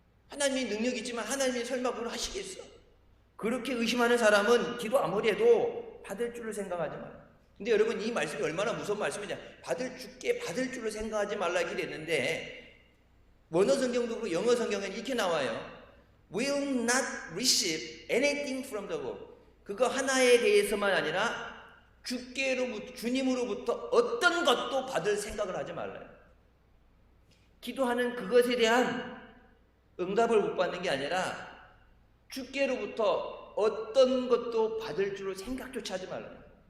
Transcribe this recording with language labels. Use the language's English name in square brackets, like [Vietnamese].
[Korean] 하나님이 능력이 있지만 하나님이 설마 그걸 하시겠어? 그렇게 의심하는 사람은 기도 아무리 해도 받을 줄을 생각하지 마라. 근데 여러분 이 말씀이 얼마나 무서운 말씀이냐. 받을 줄로 생각하지 말라 이렇게 됐는데 원어 성경도 그렇고 영어 성경에는 이렇게 나와요. [English] Will not receive anything from the Lord. [Korean] 그거 하나에 대해서만 아니라 주님으로부터 어떤 것도 받을 생각을 하지 말라요. 기도하는 그것에 대한 응답을 못 받는 게 아니라 주께로부터 어떤 것도 받을 줄로 생각조차 하지 말라요.